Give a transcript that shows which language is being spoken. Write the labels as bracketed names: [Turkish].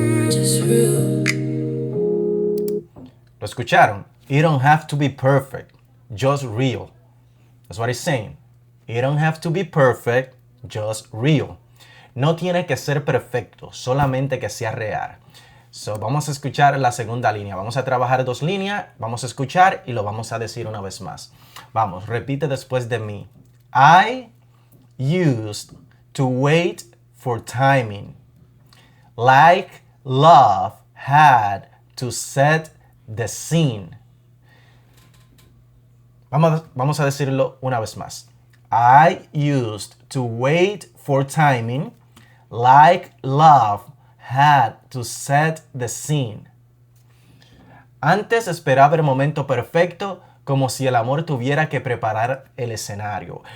[English] Just real. [Spanish] ¿Lo escucharon? [English] You don't have to be perfect. Just real. That's what he's saying. You don't have to be perfect. Just real. [Spanish] No tiene que ser perfecto, solamente que sea real. So, vamos a escuchar la segunda línea. Vamos a trabajar 2 líneas, vamos a escuchar y lo vamos a decir una vez más. Vamos, repite después de mí. [English] I used to wait for timing, like love had to set the scene. [Spanish] Vamos a decirlo una vez más. [English] I used to wait for timing, like love had to set the scene. [Spanish] Antes esperaba el momento perfecto, como si el amor tuviera que preparar el escenario.